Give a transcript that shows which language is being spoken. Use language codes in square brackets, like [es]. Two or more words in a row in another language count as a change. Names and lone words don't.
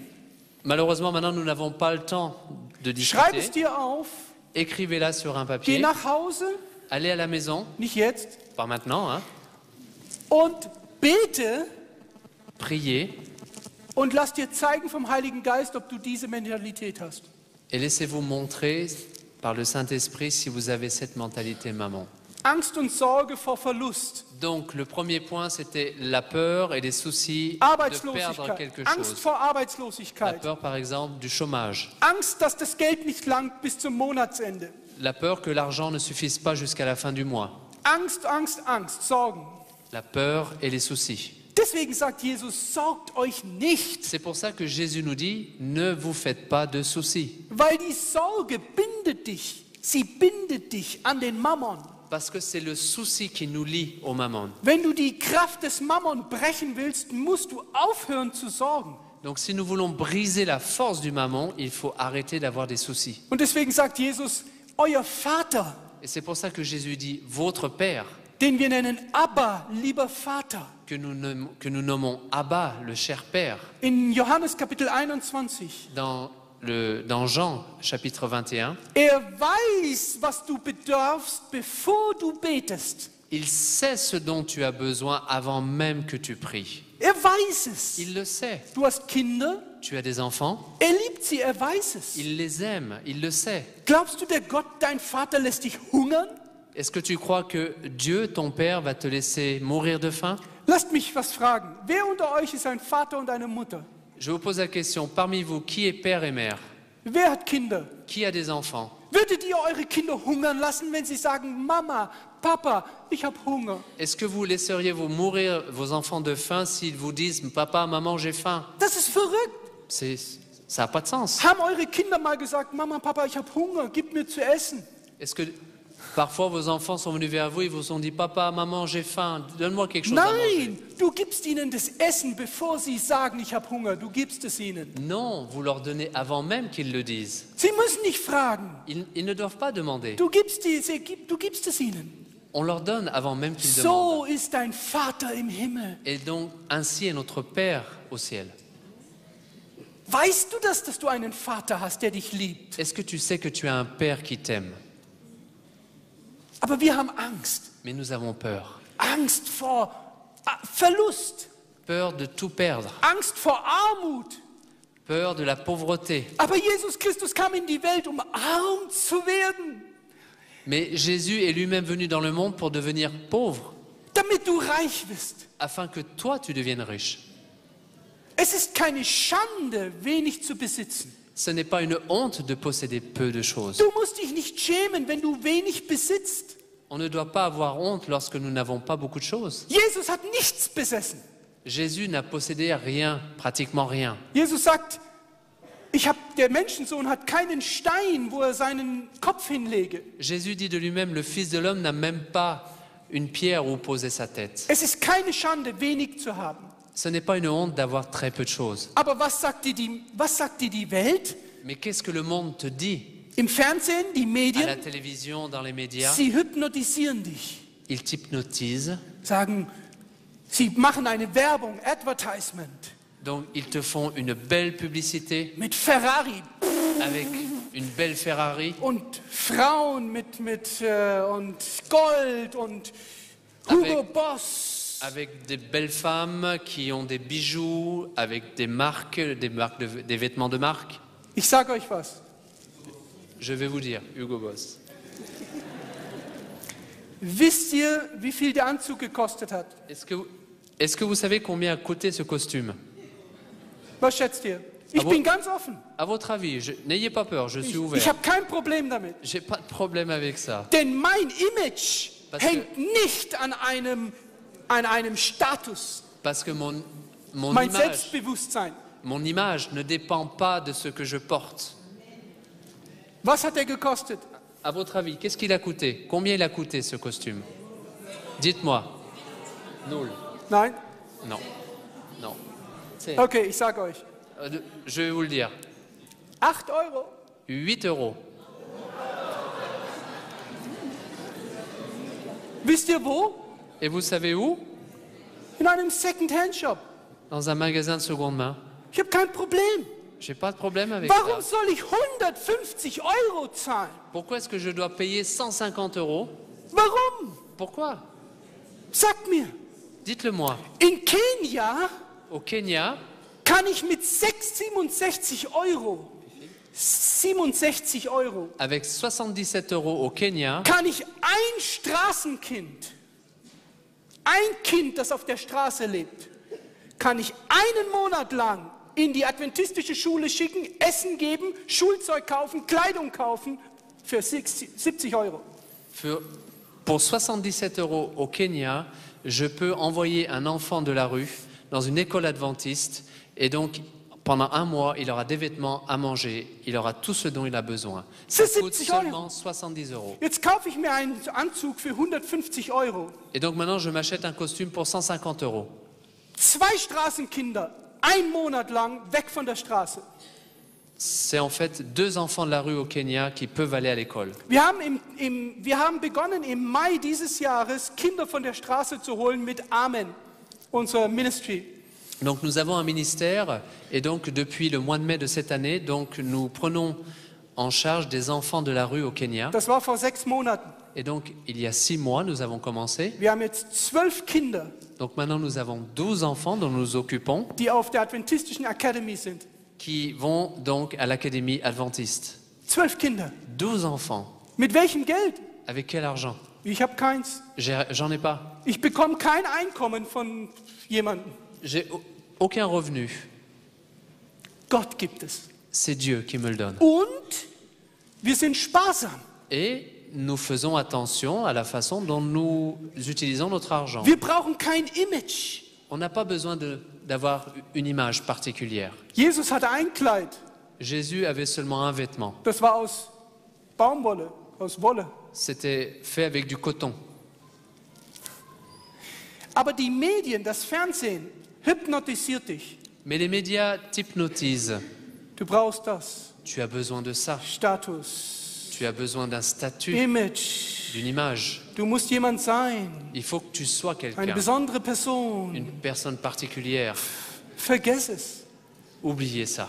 [fr] Malheureusement, maintenant, nous n'avons pas le temps de [de] Schreib es [fr] discuter. [de] dir auf. [fr] Écrivez-la sur un [de] Geh [fr] papier. [de] nach Hause, [fr] Allez à la maison, [de] nicht jetzt, [fr] pas maintenant, hein. [de] und bete [fr] Priez [de] und lass dir zeigen vom Heiligen Geist, ob du diese Mentalität hast. [fr] et laissez-vous montrer par le Saint-Esprit si vous avez cette mentalité maman. [de] Angst und Sorge vor Verlust. [fr] Donc, le premier point, c'était la peur et les soucis de perdre quelque [de] Arbeitslosigkeit. Angst [fr] chose. [de] vor [fr] La [de] Arbeitslosigkeit. [fr] peur, par exemple, du chômage. [de] Angst, dass das Geld nicht langt bis zum Monatsende. [fr] La peur que l'argent ne suffise pas jusqu'à la fin du mois. [de] Angst, Angst, Angst, Sorgen. [fr] La peur et les soucis. [de] Deswegen sagt Jesus, sorgt euch nicht, [fr] C'est pour ça que Jésus nous dit, ne vous faites pas de soucis. [de] weil die Sorge bindet dich. Sie bindet dich an den Mammon. [fr] Parce que c'est le souci qui nous lie au mammon. [de] Wenn du die Kraft des Mammon brechen willst, musst du aufhören zu sorgen. [fr] Donc si nous voulons briser la force du mammon, il faut arrêter d'avoir des soucis. [de] Und deswegen sagt Jesus, euer Vater, [fr] Et c'est pour ça que Jésus dit, votre Père, [de] den wir nennen Abba, lieber Vater. [fr] que nous nommons Abba, le cher Père, [de] In Johannes Kapitel 21. [fr] dans Jean chapitre 21, [de] Er weiß, was du bedarfst, bevor du betest. [fr] il sait ce dont tu as besoin avant même que tu pries. [de] Er weiß es. [fr] Il le sait. [de] Du hast Kinder, [fr] Tu as des enfants, [de] er liebt sie, er weiß es. [fr] il les aime, il le sait. [de] Glaubst du, der Gott, dein Vater, lässt dich hungern? [fr] Est-ce que tu crois que Dieu, ton Père, va te laisser mourir de faim? [de] Lasst mich was fragen. Wer unter euch ist ein Vater und eine Mutter? [fr] Je vous pose la question, parmi vous, qui est père et mère? [de] Wer hat Kinder? [fr] Qui a des enfants? [de] Würdet ihr eure Kinder hungern lassen, wenn sie sagen, Mama, Papa, ich habe Hunger? [fr] Est-ce que vous laisseriez vous mourir vos enfants de faim s'ils vous disent « Papa, maman, j'ai faim [de] Das ist verrückt. » [fr] Ça n'a pas de sens. [de] Haben eure Kinder mal gesagt, Mama, Papa, ich habe Hunger, gib mir zu essen? [fr] Est-ce que parfois vos enfants sont venus vers vous et vous ont dit « Papa, maman, j'ai faim, donne-moi quelque chose à manger [de] Nein, du gibst ihnen das Essen, bevor sie sagen, ich habe Hunger. Du gibst es ihnen. » [fr] Non, vous leur donnez avant même qu'ils le disent. [de] Sie müssen nicht fragen. [fr] Ils ne doivent pas demander. [de] Du gibst es ihnen. [fr] On leur donne avant même qu'ils demandent. [de] So ist dein Vater im Himmel. [fr] Et donc, ainsi est notre Père au ciel. [de] Weißt du das, dass du einen Vater hast, der dich liebt? [fr] Est-ce que tu sais que tu as un Père qui t'aime? [de] Aber wir haben Angst. [fr] Mais nous avons peur. [de] Angst vor Verlust. [fr] Peur de tout perdre. [de] Angst vor Armut. [fr] Peur de la pauvreté. [de] Aber Jesus Christus kam in die Welt, um arm zu werden, [fr] Mais Jésus est lui-même venu dans le monde pour devenir pauvre, [de] damit du reich wirst. [fr] afin que toi, tu deviennes riche. [de] Es ist keine Schande, wenig zu besitzen. [fr] Ce n'est pas une honte de posséder peu de choses. [de] Du musst dich nicht schämen, wenn du wenig besitzt. [fr] On ne doit pas avoir honte lorsque nous n'avons pas beaucoup de choses. [de] Jesus hat nichts besessen. [fr] Jésus n'a possédé rien, pratiquement rien. [de] Jesus sagt, der Menschensohn hat keinen Stein, wo er seinen Kopf hinlege. [fr] Jésus dit de lui-même, le Fils de l'homme n'a même pas une pierre où poser sa tête. [de] Es ist keine Schande, wenig zu haben. [fr] Ce n'est pas une honte d'avoir très peu de choses. [de] Aber was sagt dir die Welt? [fr] Mais qu'est-ce que le monde te dit? [de] Im Fernsehen, die [fr] À la [de] Medien, [fr] télévision, dans les médias, [de] sie hypnotisieren dich. [fr] ils t'hypnotisent. [de] Sagen, sie machen eine Werbung, Advertisement, [fr] Donc, ils te font une belle publicité [de] mit Ferrari [fr] avec une belle Ferrari, [de] und Frauen und Gold und Hugo [fr] Avec- [de] Boss. [fr] avec des belles femmes qui ont des bijoux, avec des marques, des vêtements de marque. [de] Ich sage euch was. [fr] Je vais vous dire, Hugo Boss. [de] Wisst ihr, wie viel der Anzug gekostet hat? [fr] Est-ce que vous savez combien a coûté ce costume? [de] Was schätzt ihr? Ich bin ganz offen. [fr] À votre avis, n'ayez pas peur, je suis ouvert. [de] Ich habe kein Problem damit. [fr] J'ai pas de problème avec ça. [de] Denn mein Image hängt nicht an einem Status. [fr] Parce que [de] Mein [fr] image, [de] Selbstbewusstsein. [fr] mon image ne dépend pas de ce que je porte. [de] Was hat er gekostet? [fr] À votre avis, qu'est-ce qu'il a coûté? Combien il a coûté ce costume? Dites-moi. Nul. [de] Nein? [fr] Non. Non. [de] Okay, ich sage euch. [fr] Je vais vous le dire. [de] 8 Euro. [fr] 8 euros. [de] Wisst ihr wo? [fr] Et vous savez où? [de] In einem Second-Hand-Shop. [fr] Dans un magasin de seconde main. [de] Ich habe kein Problem. [fr] J'ai pas de problème avec [de] Warum [fr] ça. [de] soll ich 150 Euro zahlen? [fr] Pourquoi est-ce que je dois payer 150 euros? [de] Warum? [fr] Pourquoi? [de] Sagt mir. [fr] Dites-le moi. [de] In Kenia [fr] Au Kenya, [de] kann ich mit 67 Euro, 67 Euro, [fr] avec 77 euros au Kenya, [de] kann ich ein Straßenkind, ein Kind, das auf der Straße lebt, kann ich einen Monat lang in die adventistische Schule schicken, Essen geben, Schulzeug kaufen, Kleidung kaufen für 70 Euro. [fr] Pour 77 euros au Kenya, je peux envoyer un enfant de la rue dans une école adventiste et donc pendant un mois, il aura des vêtements à manger, il aura tout ce dont il a besoin. Ça coûte seulement 70 euros. [de] Jetzt kaufe ich mir einen Anzug für 150 Euro. [fr] Et donc maintenant, je m'achète un costume pour 150 euros. [de] 2 Straßenkinder, ein Monat lang weg von der Straße. [fr] C'est en fait 2 enfants de la rue au Kenya qui peuvent aller à l'école. [de] Wir haben begonnen im Mai dieses Jahres Kinder von der Straße zu holen mit Amen, unser Ministry. [fr] Donc nous avons un ministère et donc depuis le mois de mai de cette année, donc nous prenons en charge des enfants de la rue au Kenya. [de] Das war vor 6 Monaten. [fr] Et donc il y a 6 mois, nous avons commencé. [de] Wir haben jetzt 12 Kinder, [fr] Donc maintenant nous avons 12 enfants dont nous nous occupons [de] die auf der Adventistischen Academy sind. [fr] qui vont donc à l'académie adventiste. [de] 12 Kinder. [fr] 12 enfants. [de] Mit welchem Geld? [fr] Avec quel argent? [de] Ich habe keins. [fr] J'en ai pas. [de] Ich bekomme kein Einkommen von jemandem. [fr] J'ai aucun revenu. [de] Gott gibt es. [fr] C'est Dieu qui me le donne. [de] Und wir sind sparsam. [fr] Et nous faisons attention à la façon dont nous utilisons notre argent. [de] Wir brauchen kein Image. [fr] On n'a pas besoin d'avoir une image particulière. [de] Jesus hatte ein Kleid. [fr] Jésus avait seulement un vêtement. [de] Das war aus Baumwolle, aus Wolle. [fr] C'était fait avec du coton. [de] Aber die Medien, das Fernsehen, hypnotisiert dich. [fr] Mais les médias t'hypnotisent. [de] Du brauchst das. [fr] Tu as besoin de ça. [de] Status, [fr] Tu as besoin d'un statut, [de] Image. [fr] d'une image. [de] Du musst jemand sein. [fr] Il faut que tu sois [de] Eine [fr] quelqu'un, [de] besondere Person. [fr] une personne particulière. [de] Vergiss es. [fr] Oubliez ça.